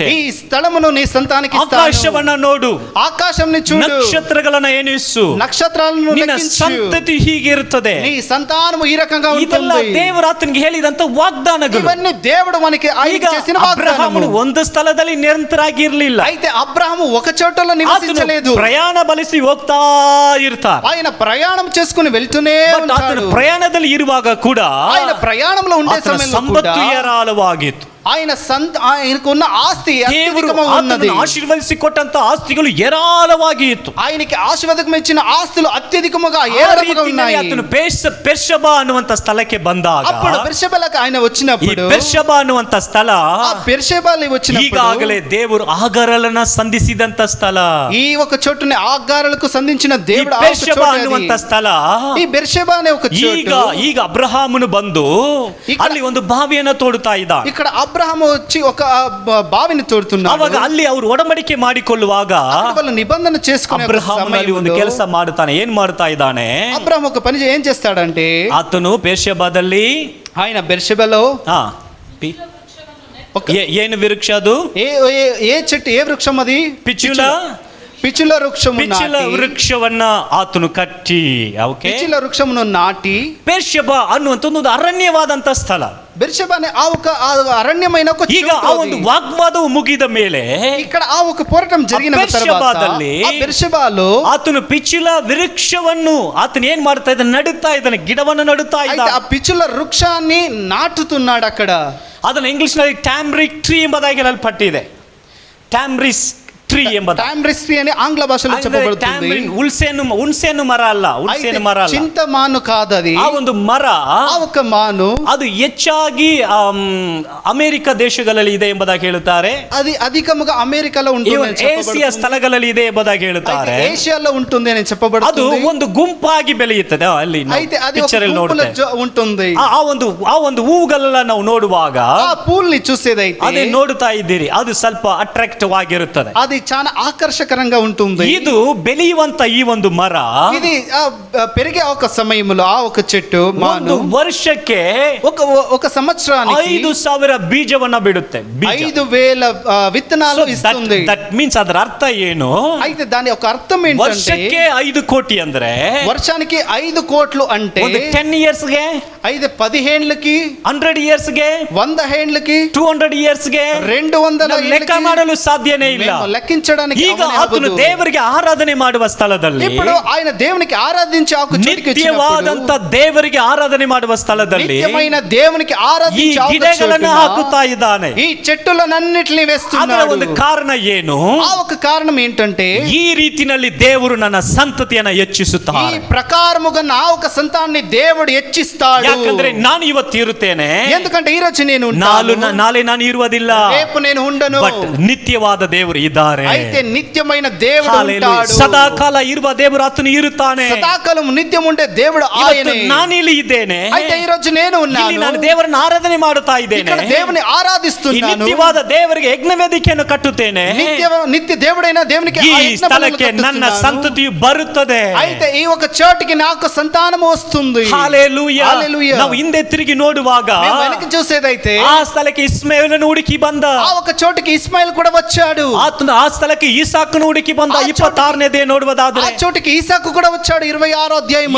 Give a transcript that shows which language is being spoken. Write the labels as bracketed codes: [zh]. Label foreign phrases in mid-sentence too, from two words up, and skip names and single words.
[te] ఈ స్థలమును నీ సంతానికి ఇస్తాను, [kn] ಆಕಾಶವನ್ನ ನೋಡು, [te] ఆకాశంని చూడు, [kn] ನಕ್ಷತ್ರಗಳನ್ನ ಎಣಿಸು, [te] నక్షత్రాలను [kn] ನಿನ್ನ [te] లెక్కించు, [kn] ಸಂತತಿ ಹೀಗಿರುತ್ತದೆ. [te] నీ సంతానము ఈ రకంగా [kn] ಇದೆಲ್ಲ [te] ఉంటుంది. [kn] ದೇವರು ಆತನಿಗೆ ಹೇಳಿದಂತ ವಾಗ್ದಾನಗಳು. [te] ఇవన్నీ దేవుడు మనకి [kn] ಈಗ [te] చేసిన [kn] ಅಬ್ರಹಾಮನು [te] వాగ్దానము. [kn] ಒಂದು ಸ್ಥಳದಲ್ಲಿ ನಿರಂತರಾಗಿರ್ಲಿಲ್ಲ. [te] అయితే అబ్రహాము ఒక చోటలో నివసించలేదు. [kn] ಆತನು ಪ್ರಯಾಣ ಬಲಿಸಿ ಹೋಗ್ತಾ ಇರ್ತಾರೆ. [te] ఆయన ప్రయాణం చేసుకుని వెళ్తూనే [kn] ಬಟ್ ಆತನು [te] ఉంటాడు. [kn] ಪ್ರಯಾಣದಲ್ಲಿ ಇರುವಾಗ ಕೂಡ [te] ఆయన ప్రయాణంలో ఉండే [kn] ಆತನ [te] సమయంలో [kn] ಸಂಪತ್ತು [te] కూడా [kn] ಹೇರಾಳವಾಗಿತ್ತು. [te] ఆయనకు ఉన్న ఆస్తి [kn] ದೇವರು [te] అత్యధికముగా ఉన్నది. [kn] ಆತನನ್ನು ಆಶೀರ್ವದಿಸಿ ಕೊಟ್ಟಂತ ಆಸ್ತಿಗಳು ಹೇರಾಳವಾಗಿ ಇತ್ತು. [te] ఆయనకి ఆశీర్వాదం ఇచ్చిన ఆస్తులు అత్యధికముగా [kn] ಆ [te] ఏరాళముగా [kn] ರೀತಿಯಲ್ಲಿ [te] ఉన్నాయి. [kn] ಆತನು ಪೆರ್ಷಬಾ ಅನ್ನುವಂತ ಸ್ಥಳಕ್ಕೆ ಬಂದಾಗ, [te] అప్పుడు బెర్షెబలకు ఆయన [kn] ಈ [te] వచ్చినప్పుడు, [kn] ಪೆರ್ಷಬಾ ಅನ್ನುವಂತ ಸ್ಥಳ [te] ఆ బెర్షెబాలి వచ్చినప్పుడు [kn] ಈಗಾಗಲೇ ದೇವರು ಆಗರಲನ್ನ ಸಂಧಿಸಿದಂತ ಸ್ಥಳ. [te] ఈ ఒక చోటుని ఆగారులకు సంధించిన [kn] ಈ [te] దేవుడు ఆ ఒక [kn] ಪೆರ್ಷಬಾ [te] చోటు [kn] ಅನ್ನುವಂತ [te] అది. [kn] ಸ್ಥಳ [te] ఈ బెర్షెబా అనే ఒక [kn] ಈಗ [te] చోటు. [kn] ಈಗ ಅಬ್ರಹಾಮನು ಬಂದು ಅಲ್ಲಿ ಒಂದು ಬಾವಿಯನ್ನು ತೋಡುತ್ತಾ ಇದ್ದ. [te] ఇక్కడ అబ్రహాము వచ్చి ఒక బావిని తోడుతున్నాడు. [kn] ಅವಾಗ ಅಲ್ಲಿ ಅವರು ಒಡಂಬಡಿಕೆ ಮಾಡಿಕೊಳ್ಳುವಾಗ [te] అక్కడ వాళ్ళు నిబంధన చేసుకునే ఒక [kn] ಅಬ್ರಹಾಮನಲ್ಲಿ ಒಂದು [te] సమయంలో [kn] ಕೆಲಸ ಮಾಡುತ್ತಾನೆ. ಏನ್ ಮಾಡ್ತಾ ಇದ್ದಾನೆ? [te] అబ్రహాం ఒక పని ఏం చేస్తాడంటే, [kn] ಆತನು ಪೆರ್ಷಬಾದಲ್ಲಿ [te] ఆయన బెర్షెబలో [kn] ಏನು ವೃಕ್ಷ ಅದು? [te] ఏ చెట్టు, ఏ వృక్షం అది? [kn] ಪಿಚುಲ [te] పిచ్చుల వృక్షము [kn] ಪಿಚುಲ [te] నాటి, [kn] ವೃಕ್ಷವನ್ನ ಆತನು ಕಟ್ಟಿ, [te] పిచ్చుల వృక్షమును నాటి, [kn] ಪೆರ್ಷಬ ಅನ್ನುವಂತ ಒಂದು ಅರಣ್ಯವಾದಂತ ಸ್ಥಳ. [te] బెర్షెబా అనే ఆ ఒక అరణ్యమైన ఒక [kn] ಈಗ [te] చోటు [kn] ಆ [te] అది. [kn] ಒಂದು ವಾಗ್ವಾದವು ಮುಗಿದ ಮೇಲೆ [te] ఇక్కడ ఆ ఒక పోరాటం జరిగిన ఆ తర్వాత [kn] బెర్షెబాದಲ್ಲಿ [te] ఆ బెర్షెబాలో [kn] ಆತನು ಪಿಚುಲ ವೃಕ್ಷವನ್ನು ಆತನು ಏನ್ ಮಾಡ್ತಾ ಇದ್ದಾನೆ? ನಡುತ್ತಾ ಇದ್ದಾನೆ, ಗಿಡವನ್ನು ನಡುತ್ತಾ [te] అయితే [kn] ಇದ್ದಾನೆ. [te] ఆ పిచ్చుల వృక్షాన్ని నాటుతున్నాడు అక్కడ. [kn] ಅದನ್ನು ಇಂಗ್ಲಿಷ್ನಲ್ಲಿ [en] tamarisk tree [kn] ಎಂಬುದಾಗಿ ಹೇಳಲ್ಪಟ್ಟಿದೆ. [en] tamarisk tree [kn] ಎಂಬುದು [en] tamarisk tree [te] అని ఆంగ్ల భాషలో చెప్పబడుతుంది. [kn] ಹುಣಸೆಹಣ್ಣು ಮರ ಅಲ್ಲ, ಹುಣಸೆಹಣ್ಣು ಮರ ಅಲ್ಲ, [te] చింతమాను కాదది. [kn] ಆ ಒಂದು ಮರ, [te] ಆ ఒక ಮಾನು [kn] ಅದು ಹೆಚ್ಚಾಗಿ ಅಮೆರಿಕ ದೇಶಗಳಲ್ಲಿ ಇದೆ ಎಂಬುದಾಗಿ ಹೇಳುತ್ತಾರೆ. [te] అది అధికముగా అమెరికాలో ఉంటుంది, [kn] ಏಷ್ಯಾ ಸ್ಥಳಗಳಲ್ಲಿ ಇದೆ ಎಂಬುದಾಗಿ ಹೇಳುತ್ತಾರೆ. [te] ಏಷ್ಯಾలో ఉంటుంది అని [kn] ಅದು [te] చెప్పబడుతుంది. [kn] ಒಂದು ಗುಂಪಾಗಿ ಬೆಳೆಯುತ್ತದೆ. ಅಲ್ಲಿ [te] అయితే అది ఒక గుంపులో ఉంటుంది. [kn] ಆ ಒಂದು ಹೂವುಗಳೆಲ್ಲ ನಾವು ನೋಡುವಾಗ [te] ಆ పూల్ని చూసేదైతే [kn] ಅದೇ ನೋಡುತ್ತಾ ಇದ್ದೀರಿ, ಅದು ಸ್ವಲ್ಪ ಅಟ್ರಾಕ್ಟಿವ್ ಆಗಿರುತ್ತದೆ. [te] అది చాలా ఆకర్షకరంగా ఉంటుంది. [kn] ಇದು ಬೆಳೆಯುವಂತ ಈ ಒಂದು ಮರ [te] ఇది పెరిగే ఒక సమయంలో ఆ ఒక చెట్టు [kn] ಒಂದು ವರ್ಷಕ್ಕೆ [te] ఒక సంవత్సరానికి [kn] 5,000 ಬೀಜವನ್ನ ಬಿಡುತ್ತೆ. [te] 5,000 విత్తనాలు ఇస్తుంది. [en] that means [kn] ಅದರ ಅರ್ಥ ಏನು? [te] అయితే దాని ఒక అర్థం ఏంటంటే [kn] ವರ್ಷಕ್ಕೆ 5 ಕೋಟಿ ಅಂದ್ರೆ [te] వర్షానికి 5 కోట్లు అంటే [kn] 10 years ಗೆ [te] 10 ఏళ్ళకి [kn] 100 years ಗೆ [te] 100 ఏళ్ళకి [kn] 200 years ಗೆ [te] 200 [kn] ಲೆಕ್ಕ ಮಾಡಲು ಸಾಧ್ಯನೇ ಇಲ್ಲ. [te] లెక్కించడానికి [kn] ಈಗ ಆತನು ದೇವರಿಗೆ ಆರಾಧನೆ ಮಾಡುವ ಸ್ಥಳದಲ್ಲಿ, [te] ఇప్పుడు ఆయన దేవునికి ఆరాధించే ఆ చోటికి [kn] ನಿತ್ಯವಾದಂತ ದೇವರಿಗೆ ಆರಾಧನೆ ಮಾಡುವ ಸ್ಥಳದಲ್ಲಿ [te] నిత్యమైన దేవునికి ఆరాధించే [kn] ಈ ಗಿಡಗಳನ್ನು ಹಾಕುತ್ತಾ ಇದ್ದಾನೆ. [te] ఈ చెట్టులన్నిటిని [kn] ಅದರ [te] వేస్తున్నాడు. [kn] ಒಂದು ಕಾರಣ ಏನು? [te] ఆ ఒక కారణం ఏంటంటే [kn] ಈ ರೀತಿನಲ್ಲಿ ದೇವರು ನನ್ನ ಸಂತತಿಯನ್ನು [te] ఈ [kn] ಹೆಚ್ಚಿಸುತ್ತಾರೆ. [te] ప్రకారముగా నా ఒక సంతానాన్ని దేవుడు హెచ్చిస్తాడు. [kn] ಯಾಕಂದ್ರೆ ನಾನು ಇವತ್ತು ಇರುತ್ತೇನೆ, [te] ఎందుకంటే ఈ రోజు నేను [kn] ನಾಳೆ ನಾನು ಇರುವುದಿಲ್ಲ, [te] రేపు నేను ఉండను. [kn] ಬಟ್ ನಿತ್ಯವಾದ ದೇವರು ಇದ್ದಾರೆ. [te] అయితే నిత్యమైన దేవుడు ఉంటాడు. [kn] ಸದಾಕಾಲ ಇರುವ ದೇವರು ಆತನು ಇರುತ್ತಾನೆ. [te] సదాకాలం నిత్యం ఉండే దేవుడు ఆయనే. [kn] ನಾನಿಲ್ಲಿ ಇದ್ದೇನೆ, [te] అయితే ఈ రోజు నేను ఉన్నాను. [kn] ನಾನು ದೇವರನ್ನು ಆರಾಧನೆ ಮಾಡುತ್ತಾ ಇದ್ದೇನೆ, [te] ఇక్కడ దేవుని ఆరాధిస్తున్నాను. [kn] ನಿತ್ಯವಾದ ದೇವರಿಗೆ ಯಜ್ಞ ವೇದಿಕೆಯನ್ನು ಕಟ್ಟುತ್ತೇನೆ. [te] నిత్య దేవుడైన దేవునికి [kn] ಈ ಸ್ಥಳಕ್ಕೆ ನನ್ನ ಸಂತತಿಯು ಬರುತ್ತದೆ. [te] అయితే ఈ ఒక చోటికి నాకు సంతానం వస్తుంది. [kn] ಹಲ್ಲೆಲೂಯಾ. [te] హల్లెలూయా. [kn] ನಾವು ಹಿಂದೆ ತಿರುಗಿ ನೋಡುವಾಗ [te] వెనక్కి చూసేదైతే [kn] ಆ ಸ್ಥಳಕ್ಕೆ ಇಸ್ಮಾಯೇಲನು ಹುಡುಕಿ ಬಂದ. [te] ఆ ఒక చోటికి ఇస్మాయిల్ కూడా వచ్చాడు. [kn] ಆತನು ಆ ಸ್ಥಳಕ್ಕೆ ಈಸಾಕನು ಹುಡುಕಿ ಬಂದ. 26ನೇ ನೋಡುವುದಾದ್ರೆ [te] ఆ చోటికి ఈసాకు కూడా వచ్చాడు. 26వ అధ్యాయములో